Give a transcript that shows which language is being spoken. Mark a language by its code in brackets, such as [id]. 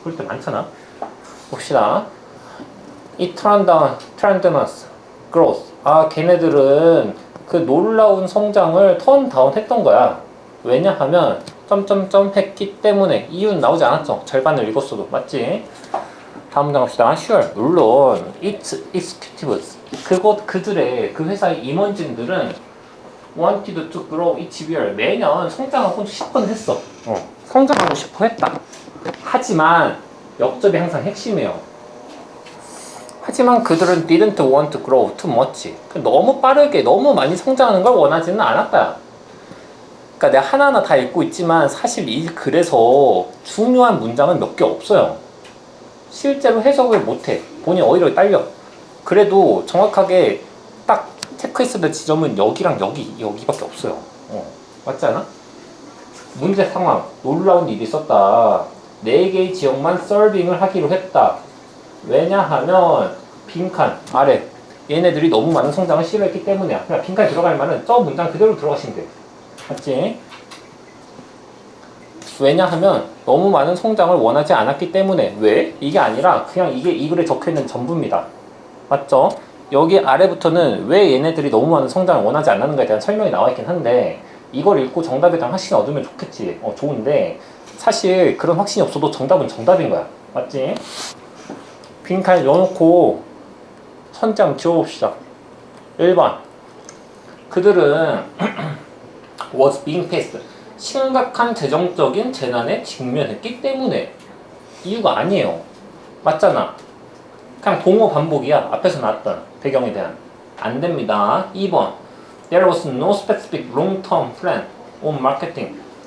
[ko] 그럴 때 많잖아. 봅시다. 이 [en] tremendous growth. [ko] 걔네들은 그 놀라운 성장을 턴다운 했던 거야. 왜냐하면 점점점 했기 때문에. 이유는 나오지 않았죠. 절반을 읽었어도. 맞지? 다음 문장 갑시다. [en] Sure. [ko] 물론 [en] its executives. [ko] 그들의 그 회사의 임원진들은 [en] wanted to grow each year. [ko] 매년 성장하고 싶어 했어. 성장하고 싶어 했다. 하지만 역접이 항상 핵심이에요. 하지만 그들은 [en] didn't want to grow too much. [ko] 너무 빠르게 너무 많이 성장하는 걸 원하지는 않았다. 그러니까 내가 하나하나 다 읽고 있지만 사실 이 글에서 중요한 문장은 몇 개 없어요. 실제로 해석을 못해. 본인 어휘력이 딸려. 그래도 정확하게 딱 체크했을 때 지점은 여기랑 여기밖에 없어요. 맞지 않아? 문제 상황. 놀라운 일이 있었다. 4개의 지역만 서빙을 하기로 했다. 왜냐하면 빈칸 아래 얘네들이 너무 많은 성장을 싫어했기 때문이야. 그냥 빈칸에 들어갈 말은 저 문장 그대로 들어가시면 돼. 맞지? 왜냐하면 너무 많은 성장을 원하지 않았기 때문에. 왜? 이게 아니라 그냥 이게 이 글에 적혀있는 전부입니다. 맞죠? 여기 아래부터는 왜 얘네들이 너무 많은 성장을 원하지 않았는가에 대한 설명이 나와 있긴 한데 이걸 읽고 정답에 대한 확신을 얻으면 좋겠지. 좋은데 사실 그런 확신이 없어도 정답은 정답인 거야. 맞지? 빈칸 넣어놓고 선지 한번 지워봅시다. 1번 그들은 [en] was being faced. [ko] 심각한 재정적인 재난에 직면했기 때문에. 이유가 아니에요. 맞잖아. 그냥 동어 반복이야. 앞에서 나왔던 배경에 대한. 안 됩니다. [en] 2번 There was no specific long-term plan on marketing.